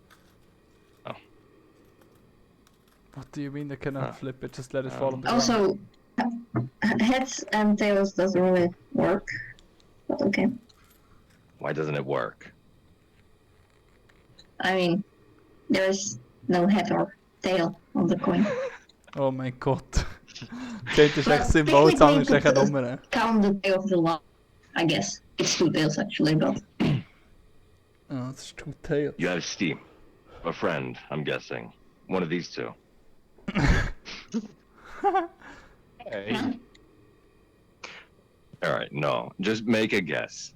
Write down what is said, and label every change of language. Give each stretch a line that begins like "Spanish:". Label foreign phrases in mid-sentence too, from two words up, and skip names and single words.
English: What do you mean they cannot Ah. flip it? Just let it fall on the ground. Also, heads and tails doesn't really work. But okay. Why doesn't it work? I mean, there's no head or tail on the coin.
German: Oh mein Gott.
Dutch: Dit is echt symbool, het is echt een nummer.
English: Count the day of the law, I guess. It's 2 days actually, but...
Dutch: Oh, het is
English: two tails. You have Steve, a friend, I'm guessing. One of these two. Hey. All right, no, just make a guess.